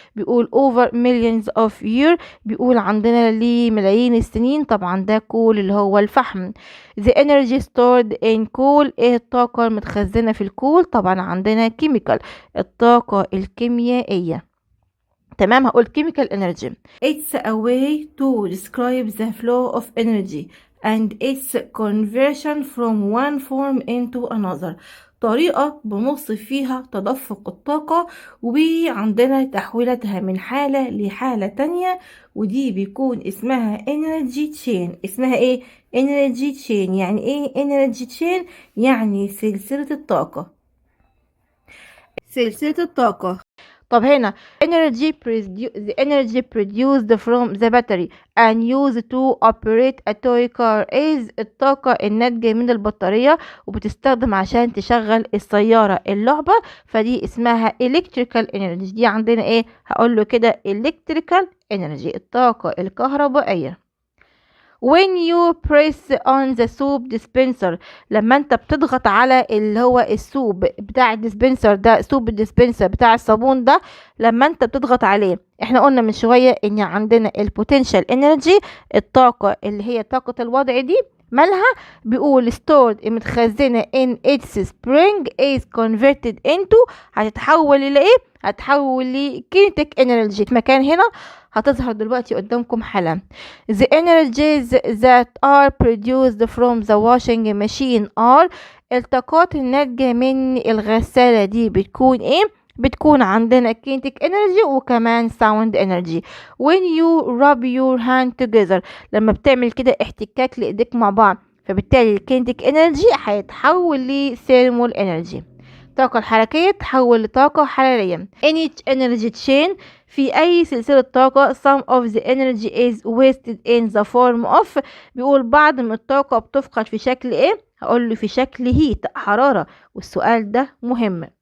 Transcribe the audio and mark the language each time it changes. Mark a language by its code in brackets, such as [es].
[ar] بيقول [en] over millions of years، [ar] بيقول عندنا لملايين السنين. طبعا ده كول اللي هو الفحم. [en] the energy stored in coal، [ar] ايه الطاقة المتخزنة في الكول؟ طبعا عندنا chemical، الطاقة الكيميائية. تمام، هقول [en] chemical energy. It's a way to describe the flow of energy and its conversion from one form into another، [ar] طريقة بنوصف فيها تدفق الطاقة وعندنا تحويلتها من حالة لحالة تانية، ودي بيكون اسمها [en] energy chain. [ar] اسمها ايه؟ energy chain. يعني ايه energy chain؟ يعني سلسلة الطاقة. سلسلة الطاقة. طب هنا [en] the energy produced from the battery and used to operate a toy car is [ar] الطاقة الناتجة من البطارية وبتستخدم عشان تشغل السيارة اللعبة، فدي اسمها [en] electrical energy. [ar] دي عندنا ايه؟ هقول له كده electrical energy، الطاقة الكهربائية. [en] when you press on the soap dispenser، [ar] لما انت بتضغط على اللي هو السوب بتاع الديسبنسر ده، سوب الديسبنسر بتاع الصابون ده، لما انت بتضغط عليه، احنا قلنا من شوية ان عندنا البوتنشال انرجي، الطاقة اللي هي طاقة الوضع دي مالها؟ بيقول stored، متخزنة [en] in its spring is converted into، [ar] هتتحول الى ايه؟ هتحول لكينيتيك انرجي. مكان هنا هتظهر دلوقتي قدامكم حالا. [en] The energies that are produced from the washing machine are، [ar] الطاقات الناتجة من الغسالة دي بتكون ايه؟ بتكون عندنا [en] kinetic energy وكمان sound energy. when you rub your hand together، [ar] لما بتعمل كده احتكاك لإيديك مع بعض، فبالتالي [en] kinetic energy [ar] هيتحول ل [en] thermal energy، [ar] الطاقة الحركية تحول لطاقة حرارية. [en] in each energy chain، [ar] في أي سلسلة طاقة [en] some of the energy is wasted in the form of، [ar] بيقول بعض من الطاقة بتفقد في شكل ايه؟ هقول له في شكل heat، حرارة، والسؤال ده مهم.